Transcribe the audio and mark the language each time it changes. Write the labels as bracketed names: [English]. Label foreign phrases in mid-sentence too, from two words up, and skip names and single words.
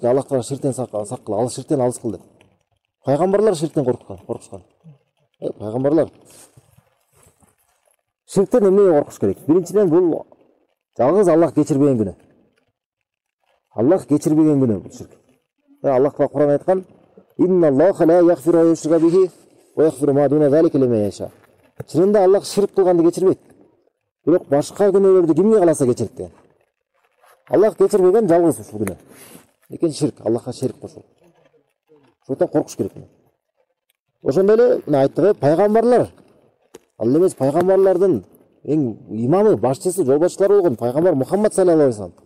[Kyrgyz] Аллахтан ширктен саккыл, ал ширктен алыс кыл деп. Пайгамбарлар ширктен коркушкан. Пайгамбарлар. Ширктен эмнеге коркуш керек? Биринчиден бул жалгыз Аллах кечирбеген күнөө. Аллах кечирбеген күнөө бул ширк. Аллах Кур'ан айткан: [Arabic] "إن الله لا يغفر أن يشرك به ويغفر ما دون ذلك لمن يشاء." [Kyrgyz] Чынында Аллах ширк кылганды кечирбейт. Бирок башка күнөөлөрдү кимге кааласа кечирет деген. Аллах кечирбеген жалгыз ушул күнөө. Экен ширк, Аллахка шерик кошуу. Ошондон коркуш керек. Ошондой эле мына айттык, пайгамбарлар. Ал эмес пайгамбарлардын эң имамы, башчысы, жол башчылары болгон пайгамбар Мухаммад [Arabic] صلى الله عليه وسلم.